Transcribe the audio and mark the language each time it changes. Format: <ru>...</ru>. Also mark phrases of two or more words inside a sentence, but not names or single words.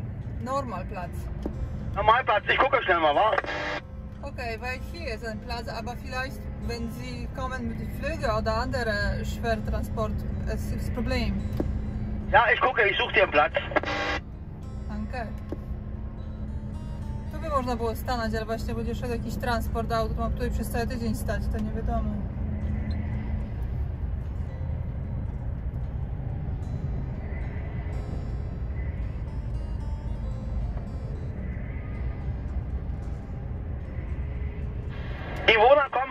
<de>Normalplatz. Normalplatz, ich gucke schnell mal, wa? Okay, weil hier ist ein Platz, aber vielleicht, wenn Sie kommen mit dem Flieger oder andere Schwertransport, es ist ein Problem. Ja, ich gucke, ich suche dir einen Platz. Danke.</de> <pl>Tu by można było stanąć, ale właśnie będzie szedł jakiś transport auto, mam tutaj przez cały tydzień stać, to nie wiadomo.</pl> <de>Iwona, komm!</de>